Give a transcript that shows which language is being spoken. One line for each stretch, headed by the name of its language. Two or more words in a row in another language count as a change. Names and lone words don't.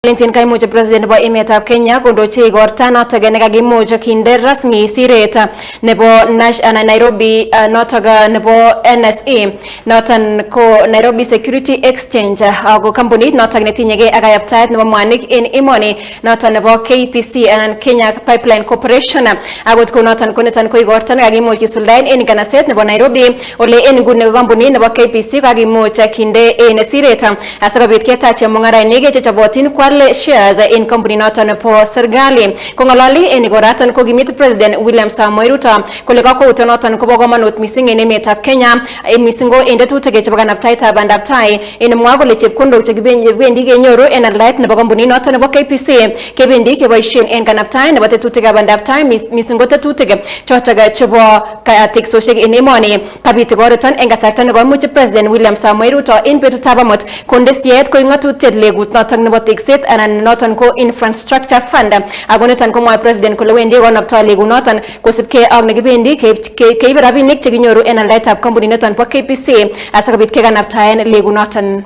Kalenjin: Lincoln kaimuch president nebo emetab Kenya kondochi igorta notok nekakimuch kinde rasmi siret nebo Nairobi notok nebo NSA noton ko Nairobi Security Exchange ako kampunit notok netinyegei ak kayaptaet nebo mwanik en emoni noton nebo KPC anan Kenya Pipeline Corporation akot ko noton ko igorta nekakimuch kisuldaen en kanaset nebo Nairobi ole en nguni kampunit nebo KPC kakimuch kinde en siret asikobit ketach mung'arainik chechobotin
English: shares in company
Kalenjin: noton po serikali kongalali en igoratan ko kimit president William Samoei Ruto kole kakwautiet noton kobo kamanut mising en emetab Kenya mising ko en tetutik chebo kanaptaetab bandab tai en mwa kole chepkondok chekibendi kenyoru en aldaet nebo kampunit noton nebo KPC kebendi keboisien en kanaptaet nebo tetutikab bandab tai mising ko tetutik chotok chebo teksosiek en emoni kabit igoratan en kasarta nekoimuch president William Samoei Ruto en betutab amut konde siet ko ngatutiet legut noton nebo tekset anan noton ko
English: infrastructure fund
Kalenjin: ako niton komwae president kole wendi konoptoi legut noton kosubkei ak nekibendi keibe rabinik chekinyoru en aldaetab kampunit noton po KPC asikobit kekanaptaen legut noton.